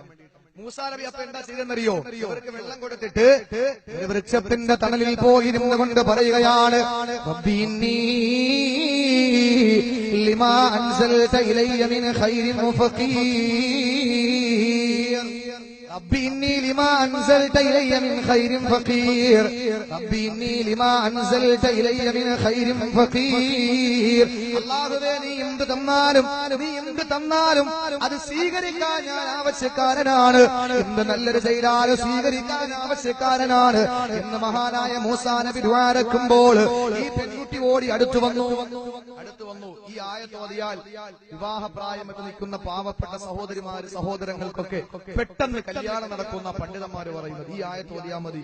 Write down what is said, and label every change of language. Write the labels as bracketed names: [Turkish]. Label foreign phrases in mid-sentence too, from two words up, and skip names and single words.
[Malayalam] മൂസാ നബി അപ്പൊ എന്താ ചെയ്തെന്നറിയോ? ഇവർക്ക് വെള്ളം കൊടുത്തിട്ട് ഒരു വൃക്ഷത്തിന്റെ തണലിൽ പോയിരുന്നു കൊണ്ട് പറയുകയാണ്, [Arabic] لما أنزلت إلي من خير فقير. ربي إني لما أنزلت إلي من خير فقير. ربي إني لما أنزلت إلي من خير فقير. [Malayalam] അല്ലാഹുവേ, നീ എന്ത് തന്നാലും അത് സ്വീകരിക്കാൻ ഞാൻ ആവശ്യക്കാരനാണ്. എന്ത് നല്ലൊരു ചെയ്താലും സ്വീകരിക്കാൻ ആവശ്യക്കാരനാണ് എന്ന് മഹാനായ മൂസാ നബി ദുആരക്കുമ്പോൾ ഈ പെൺകുട്ടി ഓടി അടുത്തു വന്നു. ഈ ആയത്ത് ഓതിയാൽ വിവാഹപ്രായമൊക്കെ നിൽക്കുന്ന പാവപ്പെട്ട സഹോദരങ്ങൾക്കൊക്കെ പെട്ടെന്ന് കല്യാണം നടക്കുന്ന പണ്ഡിതന്മാര് പറയുന്നത് ഈ ആയത്ത് ഓതിയാൽ മതി.